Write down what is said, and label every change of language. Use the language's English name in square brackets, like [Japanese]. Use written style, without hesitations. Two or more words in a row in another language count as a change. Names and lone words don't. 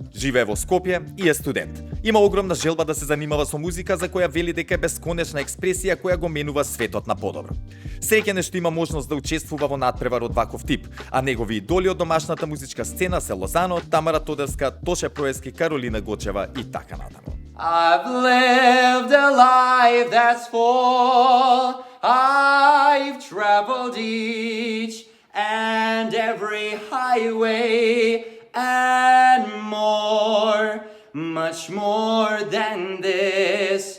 [Macedonian] Живее во Скопје и е студент. Има огромна желба да се занимава со музика за која вели дека е бесконечна експресија која го менува светот на подобро. Среќен е што има можност да учествува во надпревар од ваков тип, а негови идоли од домашната музичка сцена се Лозано, Тамара Тодевска, Тоше Проески, Каролина Гочева и така натаму. [English] I've lived a life that's full. I've traveled each and every highway and more, much more than this.